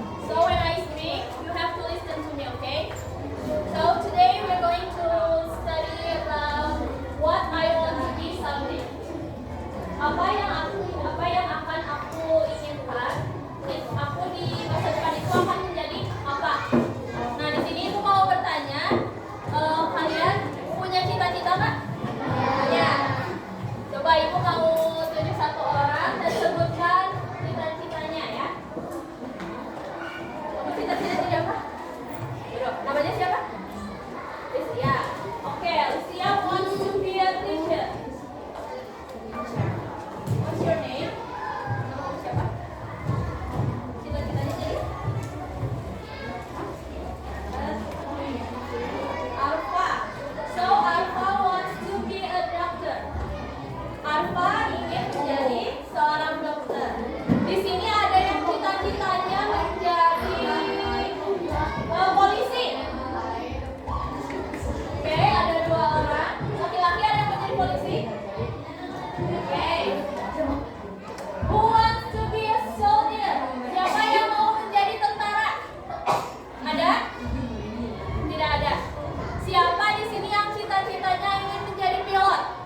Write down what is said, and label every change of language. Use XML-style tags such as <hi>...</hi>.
<en>So when I speak, you have to listen to me, okay? So today we're going to study about what I want to be someday.</en> <id>Apa yang akan aku inginkan? Aku di masa depan itu akan menjadi apa? Nah, di sini aku mau bertanya, kalian punya cita-cita nggak? Ya. Coba ibu mau tunjuk satu orang dan sebutkan cita-citanya ya. Kamu cita-citanya siapa? Namanya siapa? Lucia.</id> <en>Oke, Lucia wants to be a teacher. What's your name?</en> <id>Nama siapa? Cita-citanya jadi? Alpha.</id> <en>So Alpha wants to be a doctor.</en> <id>Alpha ingin menjadi seorang dokter. Di sini ada yang cita-citanya menjadi polisi. Oke, ada 2 orang. Laki-laki ada yang menjadi polisi. Oke.</id> <en>Who wants to be a soldier?</en> <id>Siapa yang mau menjadi tentara? Ada? Tidak ada. Siapa di sini yang cita-citanya ingin menjadi pilot?</id>